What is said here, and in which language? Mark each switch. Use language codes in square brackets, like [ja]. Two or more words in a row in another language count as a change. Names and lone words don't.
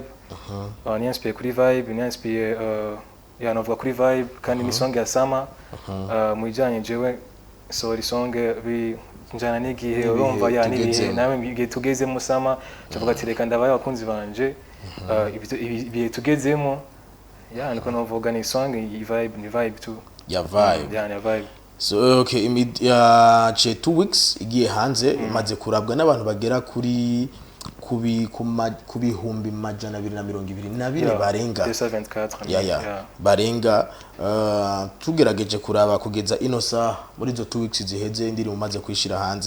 [rn] Ni inspire kuri Vibe, ni inspire navuga kuri Vibe kandi ni song ya Sama. Mu bijanye jewe sorry song njana n'igihe urumva nibihe nawe igihe tugezemo Sama tuvuga ati reka ndabaye abakunzi banje ibihe tugezemo niko navuga ni song ni Vibe too ya Vibe. Ya Vibe. [en] So okay, [rn] che 2 weeks igiye hanze imaze kurabwa n'abantu bagera kuri kubihumbi majana 222 barenga. Barenga. Tugerageje kuraba kugeza ino saha muri zo 2 weeks ziheze indirimbo umaze kwishira hanze.